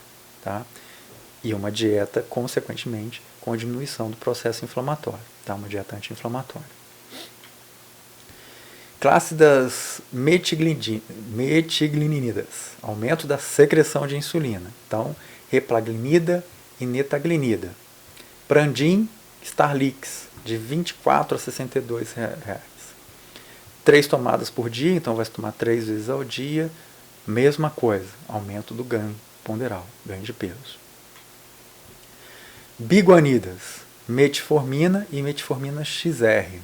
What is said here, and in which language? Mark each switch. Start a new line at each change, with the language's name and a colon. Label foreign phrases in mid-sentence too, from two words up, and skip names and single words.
Portuguese: Tá? E uma dieta, consequentemente, com diminuição do processo inflamatório. Tá? Uma dieta anti-inflamatória. Classe das metiglinidas, aumento da secreção de insulina. Então, replaglinida e netaglinida. Prandin, Starlix, de 24 a 62 reais. 3 tomadas por dia, então vai se tomar 3 vezes ao dia. Mesma coisa, aumento do ganho ponderal, ganho de peso. Biguanidas, metformina e metformina XR.